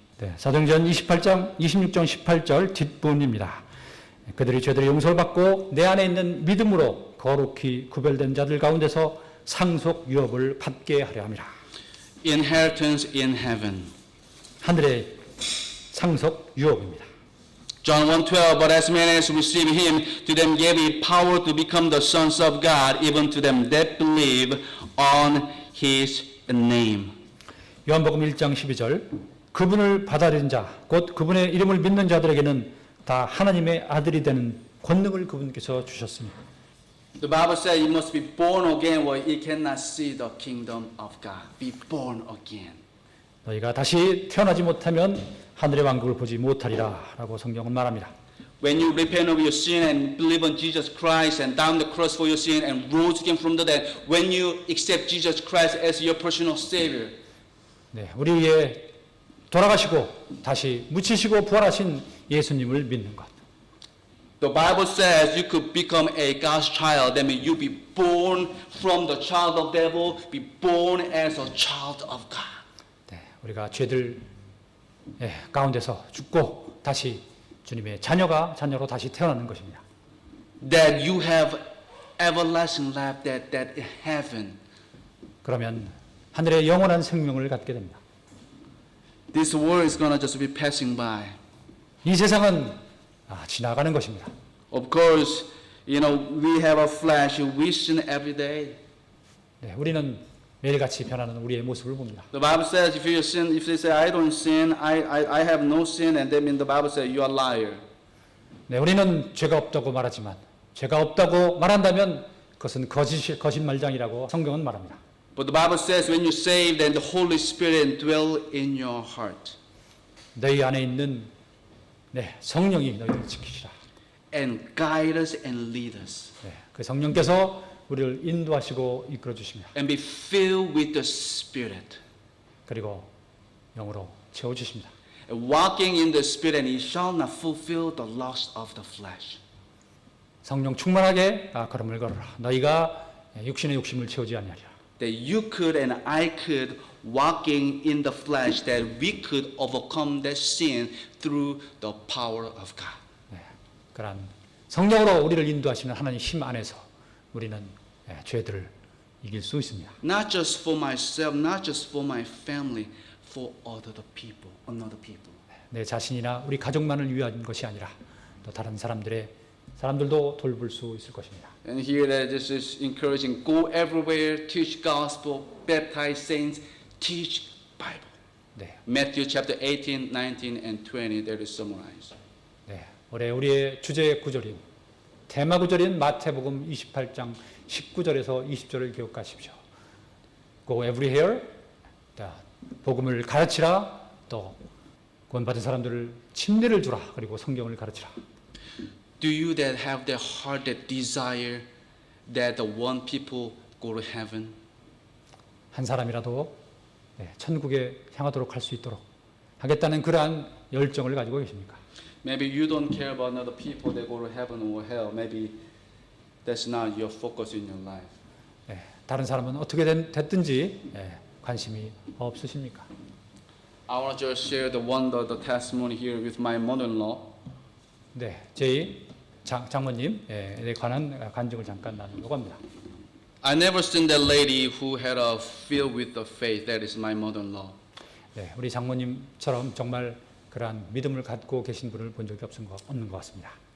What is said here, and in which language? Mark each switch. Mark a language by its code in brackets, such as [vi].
[ko] 네, 사도행전 26장 18절 뒷부분입니다. 그들이 죄들의 용서를 받고 내 안에 있는 믿음으로 거룩히 구별된 자들 가운데서 상속 유업을 받게 하려 함이라. [en] Inheritance in heaven. [ko] 하늘의 상속 유업입니다. [en] John 1:12, but as many as receive him, to them gave he power to become the sons of God, even to them that believe on his name. [ko] 요한복음 1장 12절 그분을 받아들인 자, 곧 그분의 이름을 믿는 자들에게는 다 하나님의 아들이 되는 권능을 그분께서 주셨으니. [en] The Bible says you must be born again, or you cannot see the kingdom of God. Be born again. [ko] 너희가 다시 태어나지 못하면 하늘의 왕국을 보지 못하리라라고 성경은 말합니다. [en] When you repent of your sin and believe on Jesus Christ and down the cross for your sin and rose again from the dead, when you accept Jesus Christ as your personal Savior, [ko] 네, 우리 위에 돌아가시고 다시 묻히시고 부활하신 예수님을 믿는 것. [en] the Bible says you could become a God's child. That means you be born from the child of devil, be born as a child of God. [ko] 네, 우리가 죄들 가운데서 죽고 다시 주님의 자녀로 다시 태어나는 것입니다. [en] That you have everlasting life, that heaven. [ko] 그러면 하늘의 영원한 생명을 갖게 됩니다. [en] This world is gonna just be passing by. [ko] 이 세상은 지나가는 것입니다. [en] Of course, we have a flesh. We sin every day. [ko] 네, 우리는 매일같이 변하는 우리의 모습을 봅니다. [en] The Bible says if you sin, if they say I don't sin, I have no sin, and that means the Bible says you are liar. [ko] 네, 우리는 죄가 없다고 말하지만 죄가 없다고 말한다면 그것은 거짓말장이라고 성경은 말합니다. [en] But the Bible says when you saved, then the Holy Spirit dwell in your heart [ko] 너희 안에 있는 성령이 너희를 지키시라. [en] and guide us and lead us [ko] 네, 그 성령께서 우리를 인도하시고 이끌어 주십니다. [en] and be filled with the Spirit. [ko] 그리고 영으로 채워 주십니다. [en] And walking in the Spirit, and ye shall not fulfill the lust of the flesh. [ko] 성령 충만하게 걸음을 걸어라. 너희가 육신의 욕심을 채우지 아니하리라. [en] That you could and I could walking in the flesh, that we could overcome that sin through the power of God. [ko] 네, 그러한 성령으로 우리를 인도하시는 하나님 힘 안에서 우리는 죄들을 이길 수 있습니다. [en] Not just for myself, not just for my family, for another people. [ko] 내 자신이나 우리 가족만을 위한 것이 아니라 또 다른 사람들도 돌볼 수 있을 것입니다. [en] And here that this is encouraging. Go everywhere, teach gospel, baptize saints, teach Bible. [ko] 네, [en] Matthew chapter 18, 19, and 20. That is summarized. [ko] 네, 올해 우리의 주제 구절인 테마 구절인 마태복음 28장 19절에서 20절을 기억하십시오. [en] Go everywhere, [ko] 복음을 가르치라, 또 구원받은 사람들을 침례를 주라, 그리고 성경을 가르치라. [en] Do you that have that heart, that desire, that the one people go to heaven? [ko] 한 사람이라도 천국에 향하도록 할 수 있도록 하겠다는 그러한 열정을 가지고 계십니까? [en] Maybe you don't care about other people that go to heaven or hell. Maybe that's not your focus in your life. [ko] 다른 사람은 어떻게 됐든지 관심이 없으십니까? [en] I want to just share the wonder, the testimony here with my mother-in-law. [ko] 네, 저희 장모님에 관한 간증을 잠깐 나누려고 합니다. [en] I never seen that lady who had a filled with the faith. That is my mother-in-law. [ko] 네, 우리 장모님처럼 정말 그러한 믿음을 갖고 계신 분을 본 적이 없는 것 같습니다.